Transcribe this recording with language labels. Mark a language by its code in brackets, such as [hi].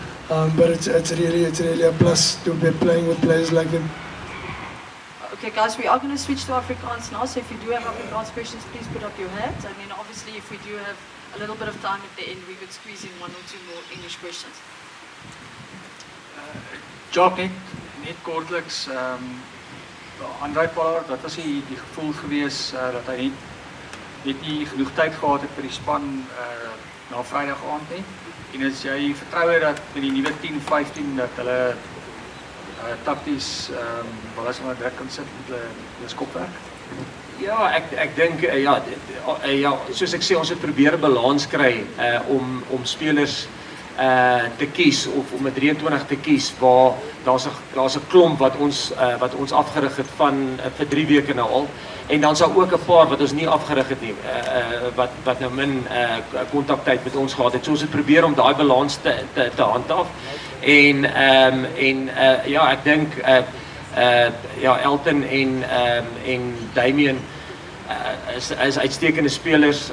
[en] But it's really a plus to be playing with players like them. Okay guys, we are going to switch to Afrikaans now, so if you do have Afrikaans questions, please put up your hands, and then obviously if we do have a little bit of time at the end, we could squeeze in one or two more English questions. [af] Jacques, net kortliks, André Pollard, wat was die gevoel gewees dat hy net nie genoeg tyd gehad het vir die span na Vrydag aand nie, en as jy vertrou dat met die nuwe 10-15 dat hulle takties wel as maar druk kan sit met hulle skopwerk? Ja, ek dink ja, soos ek sê, ons het probeer 'n balans kry om spelers te kies of om 'n 23 te kies waar daar's 'n klomp wat ons afgerig het van vir 3 weke nou al, en dan sal ook 'n paar wat ons nie afgerig het nie, wat nou min kontaktyd met ons gehad het. So ons het probeer om daai balans te handhaaf. En ja, ek dink ja, Elton en Damien is uitstekende spelers.